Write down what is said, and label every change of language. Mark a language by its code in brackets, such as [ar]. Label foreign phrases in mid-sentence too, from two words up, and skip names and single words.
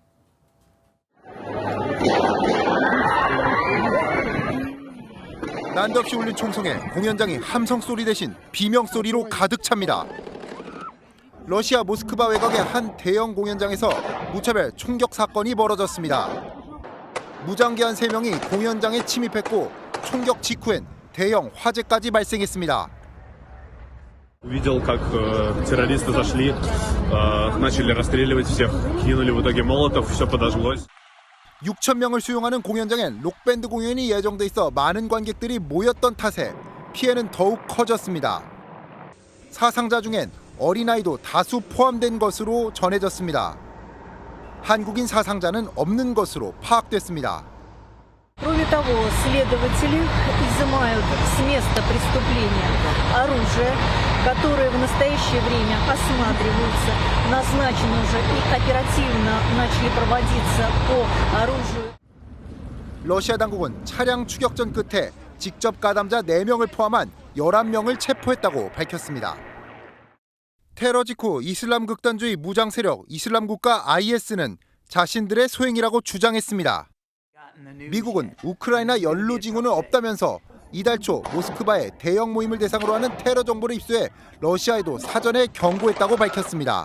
[ko] 난데없이 울린 총성에 공연장이 함성 소리 대신 비명 소리로 가득 찹니다. 러시아 모스크바 외곽의 한 대형 공연장에서 무차별 총격 사건이 벌어졌습니다. 무장기한 3명이 공연장에 침입했고 총격 직후엔 대형 화재까지 발생했습니다. [ru] Видел, как террористы зашли, начали расстреливать всех, кинули в итоге молотов, все подожглось. [ko] 6,000명을 수용하는 공연장엔 록밴드 공연이 예정돼 있어 많은 관객들이 모였던 탓에 피해는 더욱 커졌습니다. 사상자 중엔 어린아이도 다수 포함된 것으로 전해졌습니다. 한국인 사상자는 없는 것으로 파악됐습니다. [ru] Кроме того, следователи изымают с места преступления оружие, которое в настоящее время осматриваются, назначены уже и оперативно начали проводиться по оружию. [ko] 러시아 당국은 차량 추격전 끝에 직접 가담자 4명을 포함한 11명을 체포했다고 밝혔습니다. 테러 직후 이슬람 극단주의 무장 세력 이슬람 국가 IS는 자신들의 소행이라고 주장했습니다. 미국은 우크라이나 연루 징후는 없다면서 이달 초 모스크바에 대형 모임을 대상으로 하는 테러 정보를 입수해 러시아에도 사전에 경고했다고 밝혔습니다.